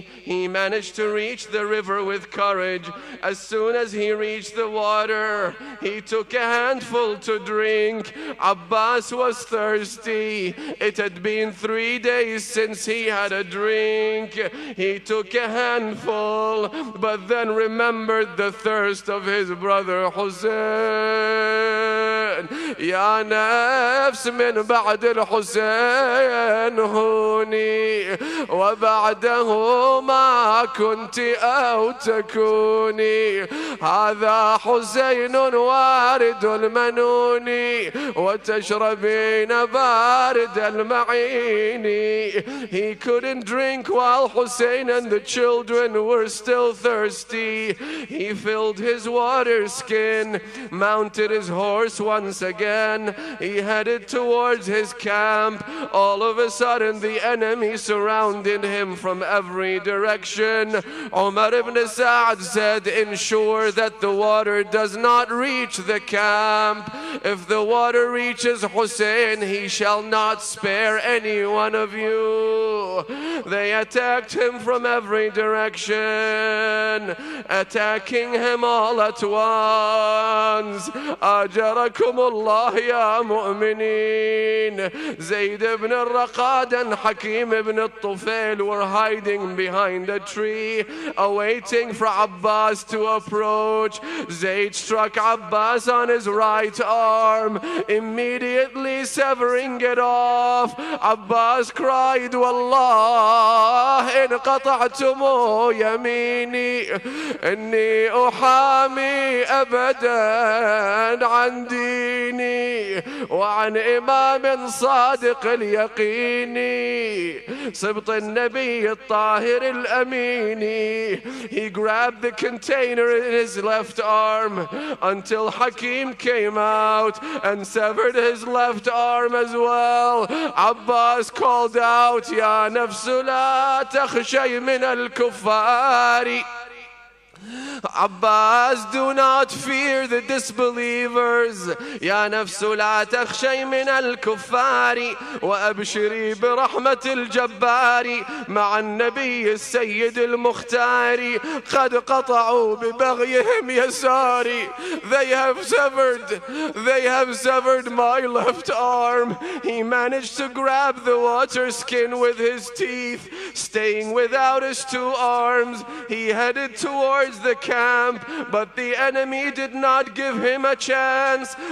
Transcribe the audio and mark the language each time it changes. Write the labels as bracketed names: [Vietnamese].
[English] He managed to reach the river with courage. As soon as he reached the water, he took a handful to drink. Abbas was thirsty. It had been 3 days since he had a drink. He took a handful, but then remembered the thirst of his brother Hussein. [Arabic] يا نفس من بعد الحسين هوني وبعده ما كنت أو تكوني. هذا حسين وارد المنون وتشربين بارد المعين. [English] He couldn't drink while Hussein and the children were still thirsty. He filled his water skin, mounted his horse once again. He headed towards his camp. All of a sudden the enemy surrounded him from every direction. Umar ibn Sa'd said, ensure that the water does not reach the camp. If the water reaches Hussein, he shall not spare any one of you. They attacked him from every direction, attacking him all at once. [Arabic] أجركم الله يا مؤمنين. [English] Zayd ibn al-Raqad and Hakim ibn al-Tufail were hiding behind a tree, awaiting for Abbas to approach. Zayd struck Abbas on his right arm, immediately severing it off. Abbas cried, [Arabic] والله إن قطعتم يميني إني أحامي أبدا عن ديني وعن إمام صادق اليقين سبط النبي الطاهر الأمين. [English] He grabbed the container in his left arm until Hakim came out and severed his left arm as well. Abbas called out, [Arabic] يا نفس لا تخشي من الكفار. [English] Abbas, do not fear the disbelievers. [Arabic] يا نفس لا تخشي من الكفار وأبشري برحمة الجبار مع النبي السيد المختار قد قطعوا ببغيهم يساري. [English] They have severed my left arm. He managed to grab the water skin with his teeth. Staying without his two arms, he headed towards the camp camp, but the enemy did not give him a chance.